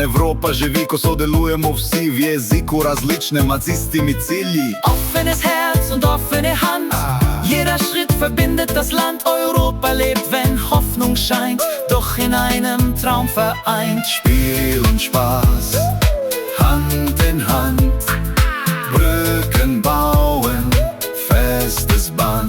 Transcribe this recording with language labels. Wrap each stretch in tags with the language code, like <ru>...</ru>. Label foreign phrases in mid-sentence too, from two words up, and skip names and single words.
<sl>Evropa živi, ko sodelujemo vsi v jeziku različnem, a z istimi cilji.</sl> <de>Offenes Herz und offene Hand, jeder Schritt verbindet das Land. Europa lebt, wenn Hoffnung scheint, doch in einem Traum vereint. Spiel und Spaß, Hand in Hand, Brücken bauen, festes Band.</de>